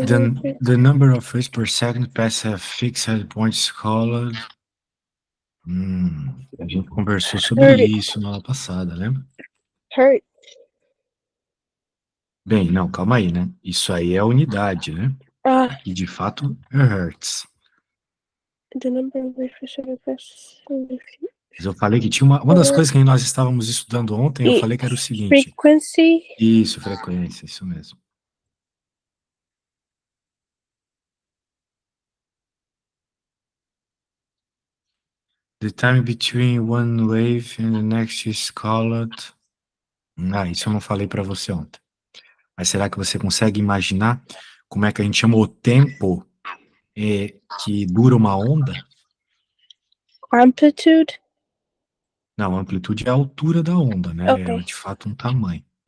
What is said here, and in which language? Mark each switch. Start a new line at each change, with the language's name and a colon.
English: The number of waves per second pass a fixed point is called.
Portuguese: A gente conversou sobre isso na aula passada, lembra?
English: Hertz.
Portuguese: Bem, não, calma aí, né? Isso aí é a unidade, né? Aqui, de fato, é Hertz.
English: The number of waves per second pass.
Portuguese: Mas eu falei que tinha uma das coisas que nós estávamos estudando ontem, eu falei que era o seguinte.
English: Frequency.
Portuguese: Isso, frequência, isso mesmo.
English: The time between one wave and the next is called.
Portuguese: Isso eu não falei para você ontem. Mas será que você consegue imaginar como é que a gente chama o tempo que dura uma onda?
English: Amplitude.
Portuguese: Não, a amplitude é a altura da onda, né? É
English: Okay.
Portuguese: de fato um tamanho.